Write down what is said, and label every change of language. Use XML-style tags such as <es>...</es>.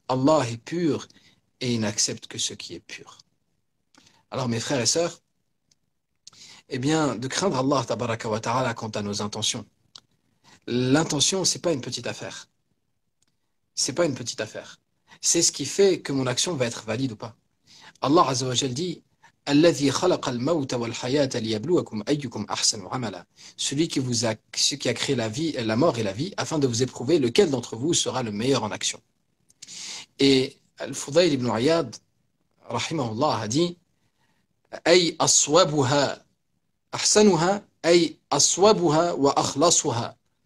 <fr>Allah est pur et il n'accepte que ce qui est pur. Alors mes frères et sœurs, eh bien, de craindre Allah tabaraka wa ta'ala quant à nos intentions. L'intention, c'est pas une petite affaire. C'est pas une petite affaire. C'est ce qui fait que mon action va être valide ou pas. Allah Azza wa Jal dit,</fr> <ar>الذي خلق الموت والحياة ليبلوكم أيكم أحسن عملا.</ar> <fr>Celui qui a créé la vie, la mort et la vie, afin de vous éprouver lequel d'entre vous sera le meilleur en action. Et Al-Fudayl ibn Iyad, rahimahullah, a dit,</fr> <ar>أي أصوبها أحسنها أي أصوبها وأخلصها.</ar>